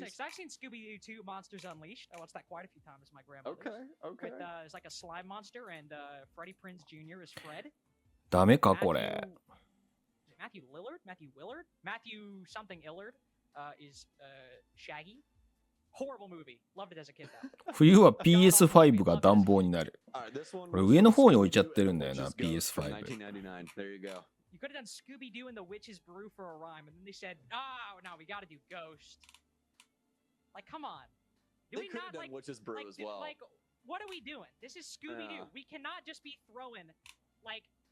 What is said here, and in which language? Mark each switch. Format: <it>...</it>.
<en>I was gonna say, 'cause I've seen Scooby-Doo 2 Monsters Unleashed. I watched that quite a few times with my grandmother. Okay. With, it's like a slime monster, and Freddie Prinze Jr. is Fred.</en> <ja>ダメかこれ。</ja> <en>Matthew Willard? Matthew something Illard is Shaggy. Horrible movie. Loved it as a kid though.</en> <ja>冬は PS5 が暖房になる。これ上の方に置いちゃってるんだよな、PS5。</ja> <en>There you go. You could have done Scooby-Doo and the Witch's Brew for a rhyme, and then they said, "Oh no, we got to do Ghost." Like, come on. They could have done Witch's Brew as well. Like, what are we doing? This is Scooby-Doo. We cannot just be throwing like.</en>